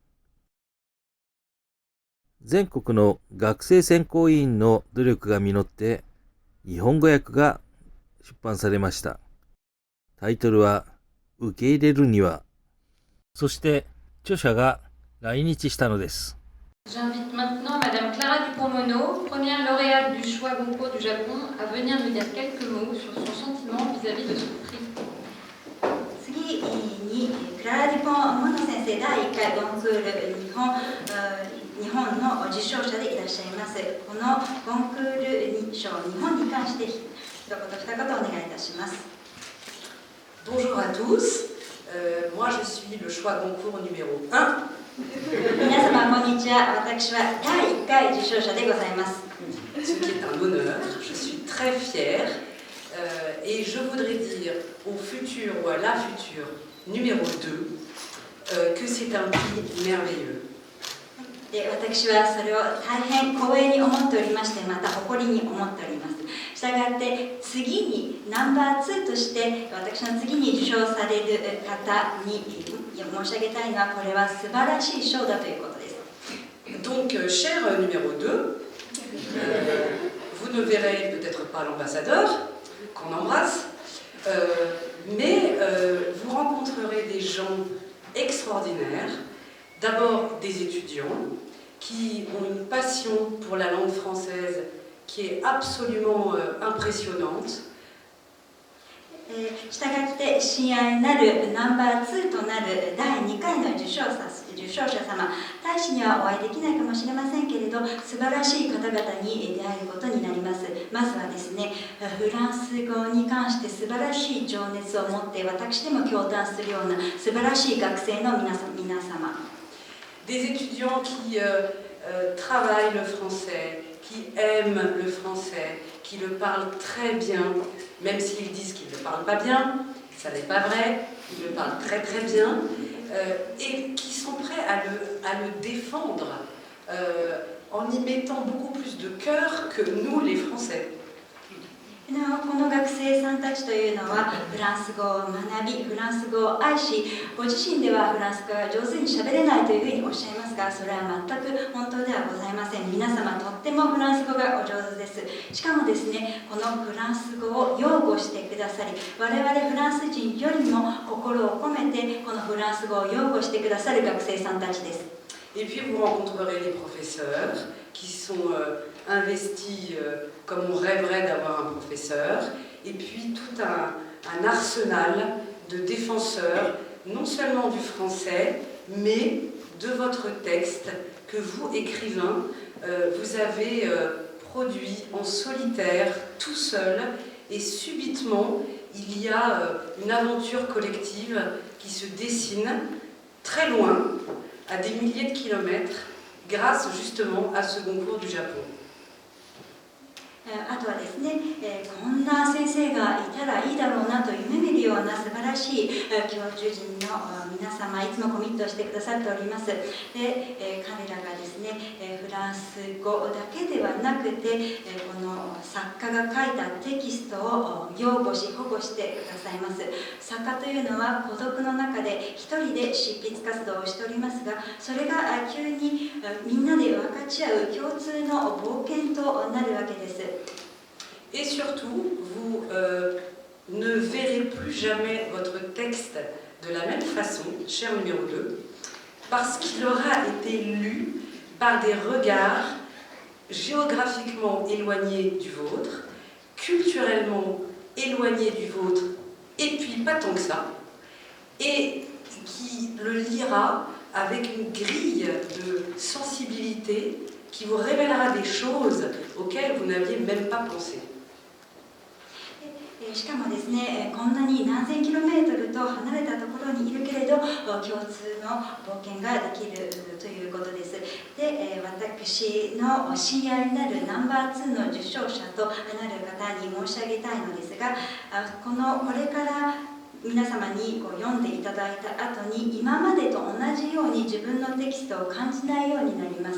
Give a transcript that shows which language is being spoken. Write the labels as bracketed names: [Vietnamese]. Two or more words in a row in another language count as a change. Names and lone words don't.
[Japanese] 全国の学生選考委員の努力が実って日本語訳が出版されました。タイトルは受け入れるには。そして著者が来日したのです。 [French] J'invite maintenant Madame Clara Dupont-Mono, première lauréate du choix Goncourt du Japon, à venir nous dire quelques mots sur son sentiment vis-à-vis de ce prix. [Japanese] 次にクララ・デュポン・モノ先生第1回ゴンクール日本の受賞者でいらっしゃいます。このゴンクール賞日本に関して一言二言お願いいたします。 [French] Bonjour à tous, moi je suis le choix Goncourt numéro 1. [Japanese] 皆様こんにちは。私は第1回受賞者でございます。 [French] Ce qui est un honneur, je suis très fière et je voudrais dire au futur ou à la future numéro 2 que c'est un prix merveilleux. [Japanese] で私はそれを大変光栄に思っておりまして、また誇りに思っております。したがって次にナンバー2として私の次に受賞される方に申し上げたいのは、これは素晴らしい賞だということです。 [French] Donc, cher numéro 2, vous ne verrez peut-être pas l'ambassadeur, qu'on embrasse, mais vous rencontrerez des gens extraordinaires. D'abord des étudiants qui ont une passion pour la langue française qui est absolument impressionnante. [Japanese] したがって親愛なるナンバー2となる第2回の受賞者様、大使にはお会いできないかもしれませんけれど、素晴らしい方々に出会えることになります。まずはですね、フランス語に関して素晴らしい情熱を持って私でも驚嘆するような素晴らしい学生の皆様。 [French] Des étudiants qui travaillent le français, qui aiment le français, qui le parlent très bien, même s'ils disent qu'ils ne le parlent pas bien, ça n'est pas vrai, ils le parlent très très bien, et qui sont prêts à le défendre en y mettant beaucoup plus de cœur que nous les Français. [Japanese] この学生さんたちというのはフランス語を学び、フランス語を愛し、ご自身ではフランス語が上手に喋れないというふうにおっしゃいますが、それは全く本当ではございません。皆様とってもフランス語がお上手です。しかもですね、このフランス語を擁護してくださり、我々フランス人よりも心を込めてこのフランス語を擁護してくださる学生さんたちです。 [French] Et puis vous rencontrerez les professeurs qui sont investis comme on rêverait d'avoir un professeur, et puis tout un arsenal de défenseurs, non seulement du français, mais de votre texte que vous, écrivains, vous avez produit en solitaire, tout seul, et subitement, il y a une aventure collective qui se dessine très loin, à des milliers de kilomètres, grâce justement à ce Goncourt du Japon. [Japanese] あとはですね、こんな先生がいたらいいだろうなと夢見るような素晴らしい教授陣の皆様、いつもコミットしてくださっております。で、彼らがですね、フランス語だけではなくて、この作家が書いたテキストを擁護し保護してくださいます。作家というのは孤独の中で一人で執筆活動をしておりますが、それが急にみんなで分かち合う共通の冒険となるわけです。 [French] Et surtout, vous ne verrez plus jamais votre texte de la même façon, cher numéro 2, parce qu'il aura été lu par des regards géographiquement éloignés du vôtre, culturellement éloignés du vôtre, et puis pas tant que ça, et qui le lira avec une grille de sensibilité qui vous révélera des choses auxquelles vous n'aviez même pas pensé. [Japanese] しかもですね、こんなに何千キロメートルと離れたところにいるけれど共通の冒険ができるということです。で、私の親愛なるナンバー2の受賞者となる方に申し上げたいのですが、これから皆様にこう読んでいただいた後に今までと同じように自分のテキストを感じないようになります。